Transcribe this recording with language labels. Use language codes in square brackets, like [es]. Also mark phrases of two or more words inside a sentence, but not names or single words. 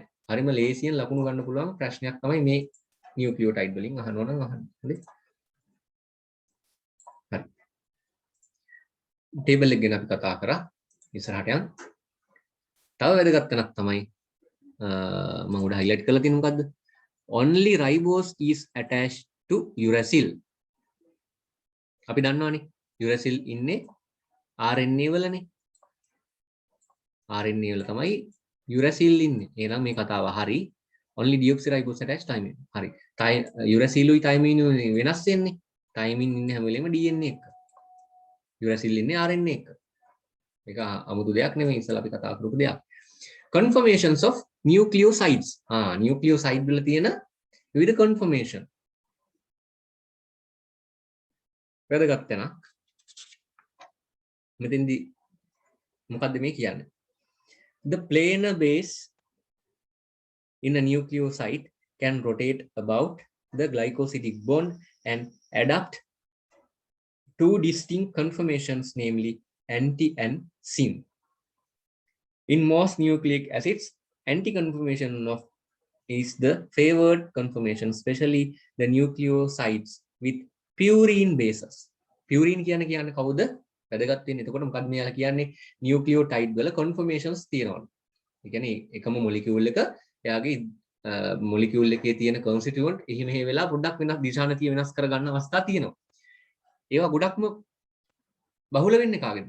[si] හරිම ලේසියෙන් ලකුණු ගන්න පුළුවන් ප්‍රශ්නයක් තමයි මේ නියුක්ලියෝටයිඩ් වලින් අහනවා නම් අහන්න. හොඳේ. හරි. ටේබල් එක ගැන අපි කතා කරා. ඉස්සරහට යන්න. තව වැදගත් තැනක් තමයි මම උඩ highlight කරලා තියෙන මොකද්ද? [en] Only ribose is attached to uracil. [si] අපි දන්නවනේ uracil ඉන්නේ RNA වලනේ. RNA වල තමයි uracil ඉන්නේ. එහෙනම් මේ කතාව හරි. [en] Only deoxyribose attached thymine. [si] හරි. uracil උයි thymine වෙනස් වෙන්නේ. thymine ඉන්නේ හැම වෙලෙම DNA එක. uracil ඉන්නේ RNA එක. මේක 아무තු දෙයක් නෙමෙයි ඉස්සලා අපි කතා කරපු දෙයක්. [en] Conformations of nucleosides. [si] nucleoside වල තියෙන විවිධ conformation. වැදගත් තැනක්. මෙතෙන්දී මොකද්ද මේ කියන්නේ? [en] The planar base in a nucleoside can rotate about the glycosidic bond and adapt two distinct conformations, namely anti and syn. In most nucleic acids, anti-conformation of is the favored conformation, especially the nucleosides with purine bases. [si] Purine කියන්නේ කවුද? වැදගත් වෙන්නේ. එතකොට මොකක්ද මෙයාලා කියන්නේ? නියුක්ලියෝටයිඩ් වල conformations තියෙනවා. ඒ කියන්නේ එකම මොලිකියුල් එක එයාගේ මොලිකියුල් එකේ තියෙන constituent එහි මෙහෙ වෙලා පොඩ්ඩක් වෙනස් දිශානතිය වෙනස් කර ගන්න අවස්ථා තියෙනවා. ඒවා ගොඩක්ම බහුල වෙන්නේ කාගෙන්ද?